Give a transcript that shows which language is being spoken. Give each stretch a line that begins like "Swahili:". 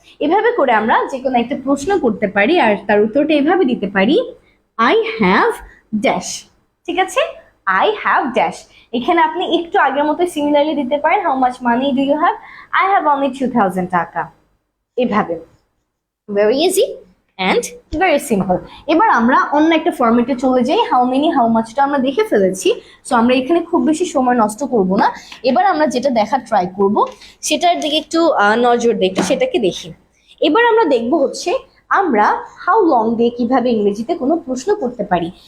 Bangla: এভাবে করে আমরা যে কোনো একটা প্রশ্ন করতে পারি আর তার উত্তরটা এভাবে দিতে পারি
English: I have dash।
Bangla: ঠিক আছে,
English: I have dash।
Bangla: এখানে আপনি একটু আগের মতো সিমিলারলি দিতে পারেন
English: how much money do you have, I have only 2000 taka.
Bangla: এভাবে
English: very easy and very simple।
Bangla: এবার আমরা অন্য একটা ফরম্যাটে চলে যাই। হাউ মেনি হাউ মাচটা আমরা দেখে ফেলেছি, সো আমরা এখানে খুব বেশি সময় নষ্ট করব না। এবার আমরা যেটা দেখার ট্রাই করব সেটার দিকে একটু নজর দিই, একটু সেটাকে দেখি। এবার আমরা দেখব হচ্ছে আমরা হাউ লং দিয়ে কিভাবে ইংরেজিতে কোনো প্রশ্ন করতে পারি।